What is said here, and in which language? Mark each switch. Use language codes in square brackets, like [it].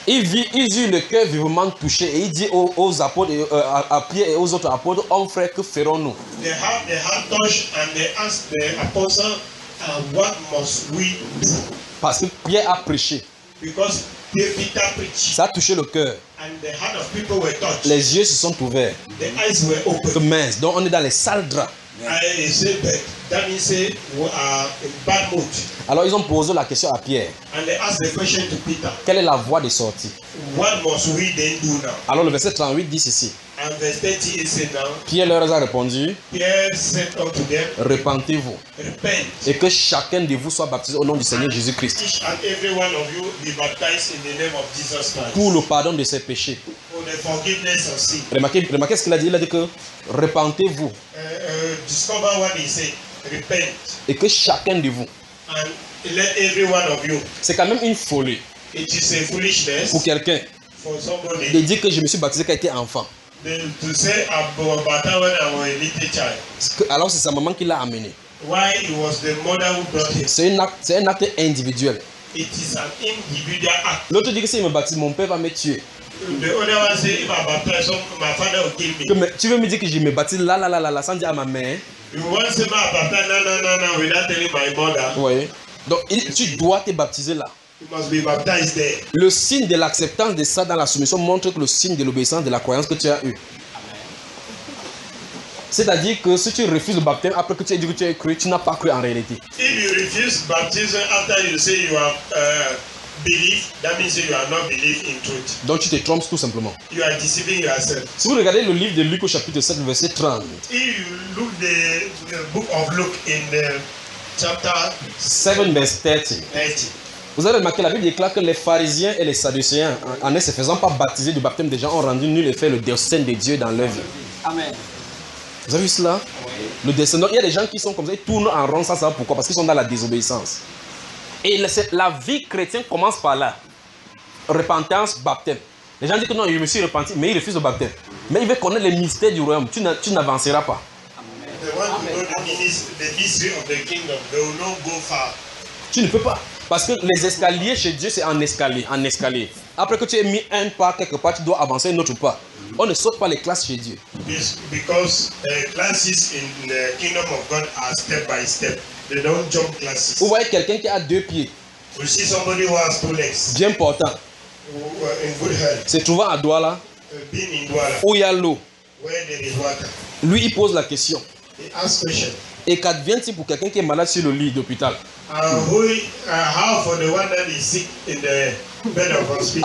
[fr] Il eut le cœur vivement touché et il dit aux apôtres à Pierre et aux autres apôtres, hommes frères, que ferons-nous? [en] They touched and they asked the apostles, what must we do? [fr] Parce que Pierre a prêché. [en] Because Peter preached. [fr] Ça a touché le cœur. [en] And the heart of people were touched. [fr] Les yeux se sont ouverts. [en] The eyes were opened. The mains. [fr] Donc on est dans les sales draps. [en] Yeah. That means we are in bad mood. [fr] Alors ils ont posé la question à Pierre. [en] And they asked the question to Peter. [fr] Quelle est la voie de sortie? [en] What must we then do now? [fr] Alors le verset 38 dit ceci. [en] And verse 30 is said now. [fr] Pierre leur a répondu. [en] Pierre said unto them. [fr] Repentez-vous. [en] Repent. [fr] Et que chacun de vous soit baptisé au nom du Seigneur Jésus Christ. [en] Each and every one of you be baptized in the name of Jesus Christ. [fr] Pour le pardon de ses péchés. [en] For the forgiveness of sin. [fr] Remarquez ce qu'il a dit. Il a dit que repentez-vous. [en] Discover what he said. Repent. [fr] Et que chacun de vous. [en] And let every one of you. [fr] C'est quand même une folie. [en] It is a foolishness. [fr] Pour quelqu'un. [en] For somebody. [fr] De dire que je me suis baptisé quand j'étais enfant. [en] To say about baptism when I was a little child. [fr] Alors c'est sa maman qui l'a amené. [en] Why it was the mother who brought him? [fr] C'est un acte individuel. [en] It is an individual act. [fr] L'autre dit que si je me baptise, mon père va me tuer. [en] The other one say if I baptize, my father will kill me. [fr] Tu veux me dire que je me baptise là sans dire à ma mère? [en] You want to say my baptism no, without telling my mother? [fr] Oui. Donc tu dois te baptiser là. [en] You must be baptized there. [fr] Le signe de l'acceptance de ça dans la soumission montre que le signe de l'obéissance de la croyance que tu as eue. C'est-à-dire que si tu refuses le baptême après que tu aies dit que tu as cru, tu n'as pas cru en réalité. [en] If you refuse baptism after you say you have belief, that means you are not believe in truth. [fr] Donc tu te trompes tout simplement. [en] You are deceiving yourself. [fr] Si vous regardez le livre de Luc au chapitre 7, verset 30. [en] If you look the book of Luke in the chapter 7, verse 30. [fr] Vous avez remarqué, la Bible déclare que les pharisiens et les sadducéens, en ne se faisant pas baptiser du baptême des gens, ont rendu nul effet le destin de Dieu dans leur vie. Amen. Vous avez vu cela? Oui. Le destin. Donc, il y a des gens qui sont comme ça, ils tournent en rond sans savoir pourquoi, parce qu'ils sont dans la désobéissance. Et la vie chrétienne commence par là. Repentance, baptême. Les gens disent que non, je me suis repenti, mais ils refusent le baptême. Mais ils veulent connaître les mystères du royaume, tu n'avanceras pas. Amen. [en] The mystery of the kingdom, they will not go far. [fr] Tu ne peux pas. Parce que les escaliers chez Dieu, c'est en escalier. Après que tu aies mis un pas quelque part, tu dois avancer un autre pas. On ne saute pas les classes chez Dieu. [en] It's because the classes in the kingdom of God are step by step. They don't jump classes. [fr] Vous voyez quelqu'un qui a deux pieds. [en] You see somebody who has two legs. [fr] Bien portant. [en] In good health. [fr] C'est trouvant à Douala. [en] Being in Douala. [fr] Où il y a l'eau. [en] Where there is water. [fr] Lui, il pose la question. [en] He asks question. [fr] Et qu'advient-il pour quelqu'un qui est malade sur le lit d'hôpital? [en] How for the one that is sick in the bed of hospital?